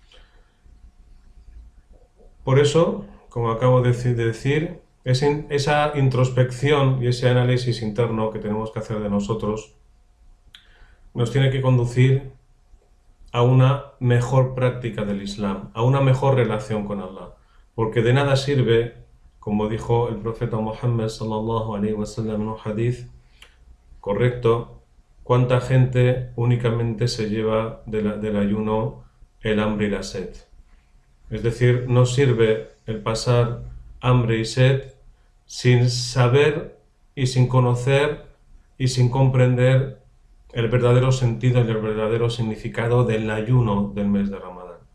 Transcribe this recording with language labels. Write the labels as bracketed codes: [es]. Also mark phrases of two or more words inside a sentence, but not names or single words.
[es] Por eso, como acabo de decir, esa introspección y ese análisis interno que tenemos que hacer de nosotros nos tiene que conducir a una mejor práctica del Islam, a una mejor relación con Allah. Porque de nada sirve, como dijo el profeta Muhammad [ar] صلى الله عليه وسلم [es] en un hadith correcto, cuánta gente únicamente se lleva del ayuno el hambre y la sed. Es decir, no sirve el pasar hambre y sed sin saber y sin conocer y sin comprender el verdadero sentido y el verdadero significado del ayuno del mes de Ramadán.